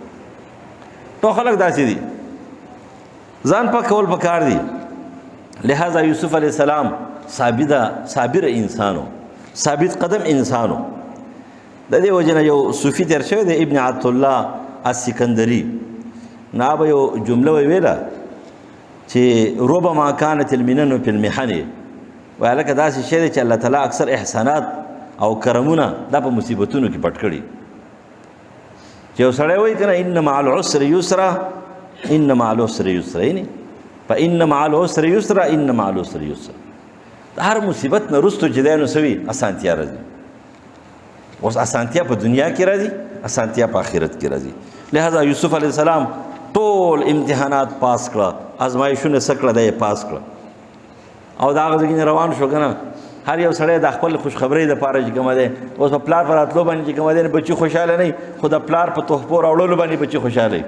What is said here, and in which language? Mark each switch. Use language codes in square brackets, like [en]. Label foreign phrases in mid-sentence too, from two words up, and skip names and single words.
[ps] ټول خلک داسې دي ځان پاک کول پکار دي. لہذا یوسف علیہ السلام صابر انسانو ثابت قدم انسانو. د دې وجه نه یو صوفي تېر شوی دی ابن عطالله السکندري نو هغه به یو جمله ویله چې [ar] ربما كانت المنن في المحن [ps] وایي هلکه داسې شی دی چې الله تعالی اکثر احسانات او کرمونه دا په مصیبتونو کې پټ کړي. چې یو سړی وایي که نه [ar] ان مع العسر یسرا ان مع العسر یسرا یعنې فإن مع العسر یسرا ان مع العسر یسرا. [ps] د هر مصیبت نه رستو چې دی نو څه وي؟ اسانتیا راځي. اوس اسانتیا په دنیا کې راځي، اسانتیا په آخرت کې راځي. لہذا یوسف علیه السلام ټول امتحانات پاس کړه، ازمایښونه څه کړه؟ دی پاس کړه. او د هغه ځای نه روان شو که نه. هر یو سړی د خپل خوشخبرۍ دپاره چې کومه دی اوس په پلار په راتلو باندې چې کومه دی بچي خوشحاله نه وي، خو د پلار په تحفو راوړلو باندې بچي خوشحاله وي.